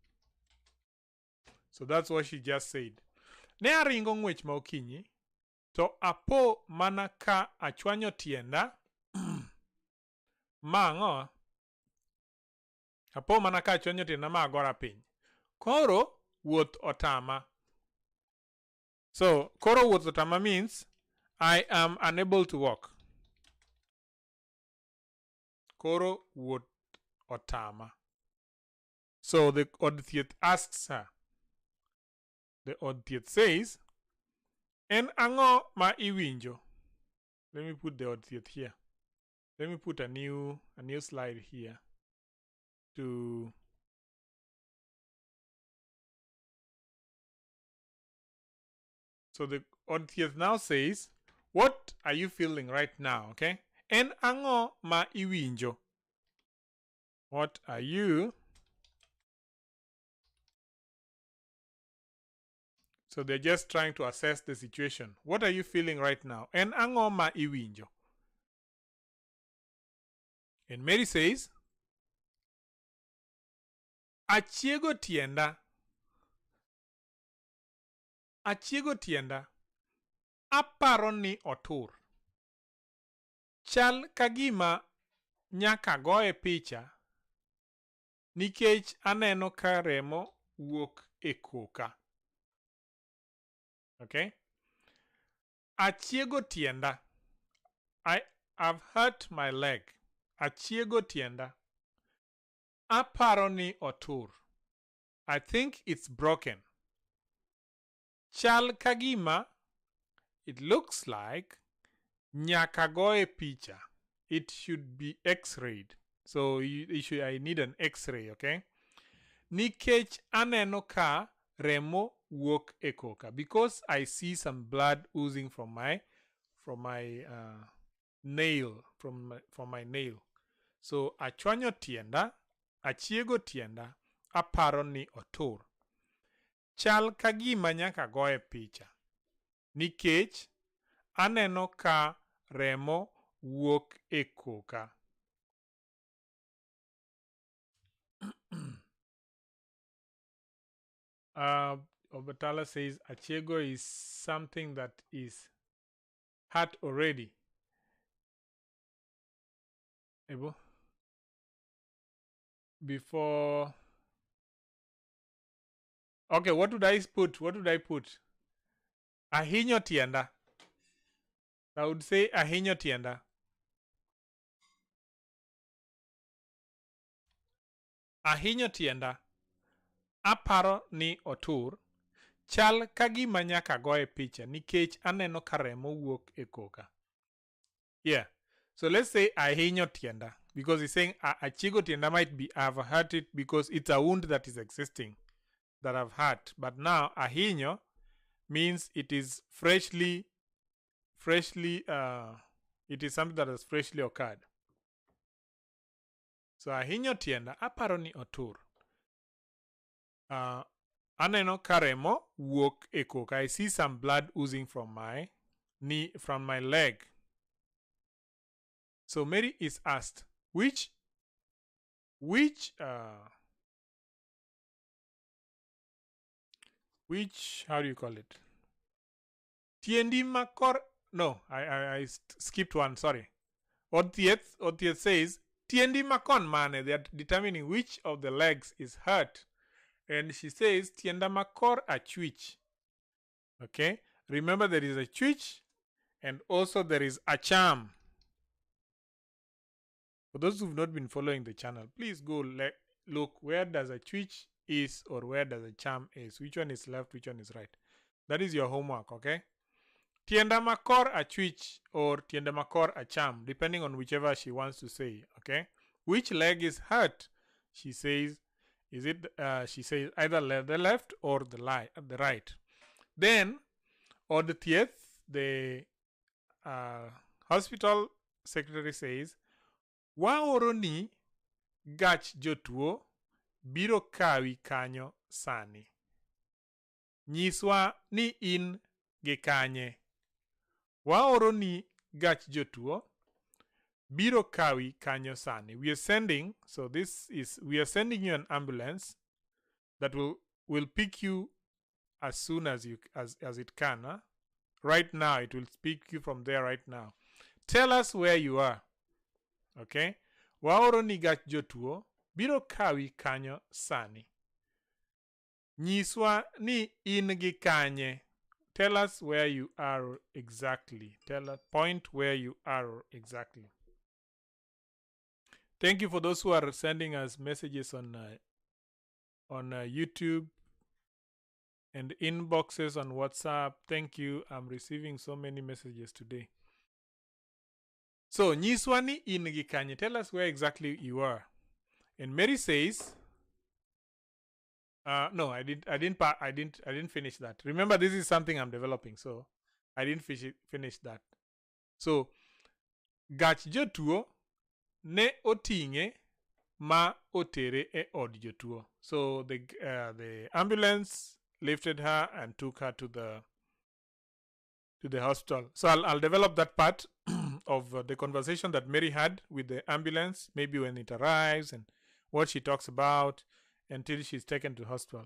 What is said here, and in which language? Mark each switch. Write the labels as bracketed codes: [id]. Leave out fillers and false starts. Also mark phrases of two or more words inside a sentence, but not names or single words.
[en] So that's what she just said. [luo] Ne aringo ng'wech ma okinyi to apo mana ka achwanyo tienda mang'o. Apo mana ka achwanyo tienda ma agora piny. Koro wuoth otama. [en] So [luo] koro wuoth otama [en] means I am unable to walk. [luo] Koro wuoth otama. [en] So the [luo] od thieth [en] asks her. [luo] The od thieth says, En ang'o ma iwinjo? [en] Let me put the [luo] od thieth [en] here. Let me put a new slide here to so the [luo] od thieth [en] now says, what are you feeling right now? [luo] Okay. En ang'o ma iwinjo? [en] What are you? So they're just trying to assess the situation. What are you feeling right now? [luo] En ang'o ma iwinjo? [en] And Mary says, [luo] Achiego tienda. Achiego tienda. Aparo ni otur. Chal kagima nyaka goye picha nikech aneno ka remo wuok e koka. Okay? Achiego tienda. [en] I've hurt my leg. [luo] Achiego tienda. Aparo ni otur. [en] I think it's broken. [luo] Chal kagima, [en] it looks like [luo] nyaka goye picha. [en] It should be X-rayed. So I need an X-ray, okay? [luo] Nikech aneno ka remo wuok e koka. [en] Because I see some blood oozing from my nail, from my nail. [luo] So achwanyo tienda, achiego tienda, aparo ni otur. Chal kagima nyaka goye picha. Nikech aneno ka remo wuok e koka. [en] Obatala says achiego is something that is hurt already. Ebo? Before. Okay, what would I put? What would I put? [luo] Ahinyo tienda. [en] I would say [luo] ahinyo tienda. Ahinyo tienda. Aparo ni otur. Chal kagima nyaka goye picha nikech aneno ka remo wuok e koka. [en] Yeah. So let's say [luo] ahinyo tienda. [en] Because he's saying [luo] achiego tienda [en] might be I've hurt it because it's a wound that is existing that I've hurt. But now ahinyo means it is freshly it is something that has freshly occurred. [luo] So ahinyo tienda aparo ni otur. Aneno ka remo wuok e koka. [en] I see some blood oozing from my knee, from my leg. So Mary is asked, which how do you call it? [luo] Tiendi makor. No, [en] I skipped one, sorry. Othieth says, [luo] Tiendi makon mane. [en] They are determining which of the legs is hurt. And she says, [luo] Tienda makor achwich. [en] Okay? Remember there is a chwich and also there is a charm. For those who've not been following the channel, please go look where does a chwich is or where does a charm is. Which one is left, which one is right. That is your homework, okay? [luo] Tienda makor achwich or tienda makor acham, [en] depending on whichever she wants to say, okay? Which leg is hurt? She says, she says either the left or the right. Then, Odethieth, the hospital secretary says, [luo] Waoro ni gach jotuo biro kawi kanyo sani. Nyiswa ni in gi kanye. Waoro ni gach jotuo biro kawi kanyo sani. [en] We are sending you an ambulance that will pick you as soon as it can. Huh? Right now, it will pick you from there right now. Tell us where you are. Okay? [luo] Waoro ni gach jotuo biro kawi kanyo sani. Nyiswa ni in gi kanye. [en] Tell us where you are exactly. Point where you are exactly. Thank you for those who are sending us messages on on YouTube and inboxes on WhatsApp. Thank you. I'm receiving so many messages today. So, [luo] Nyiswani in Gikanye, [en] tell us where exactly you are. And Mary says, no, I didn't finish that. Remember, this is something I'm developing, so I didn't finish that. So, [luo] gach jotuo ne otinge ma otere e od jotuo. [en] So the ambulance lifted her and took her to the hospital. So I'll develop that part of the conversation that Mary had with the ambulance, maybe when it arrives and what she talks about until she's taken to hospital.